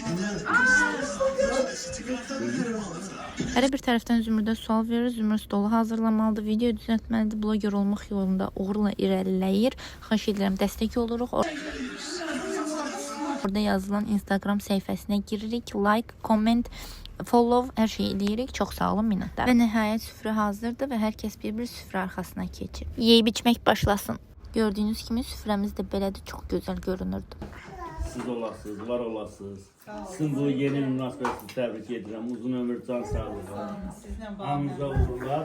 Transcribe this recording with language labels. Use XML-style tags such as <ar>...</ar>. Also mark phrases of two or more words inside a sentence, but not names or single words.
<az>Hər bir tərəfdən Zümrüdə sual verir. Zümrüd stolu hazırlamalıdır, video düzəltməlidir, bloger olmaq yolunda uğurla irəliləyir. Xahiş edirəm, dəstək oluruq. Orada yazılan Instagram səhifəsinə giririk,</az> <en>like, comment follow,</en> <az>hər şeyi eləyirik. Çox sağ olun, minnətlər. Və nəhayət süfrə hazırdır və hər kəs bir-bir süfrə arxasına keçir. Yeyib içmək başlasın. Gördüyünüz kimi süfrəmiz də belədir, çox gözəl görünürdü. Siz olasınız, var olasınız. Sizin bu yeni münasibətinizi təbrik edirəm. Uzun ömür, can sağlığı. Hamınıza uğurlar.</az>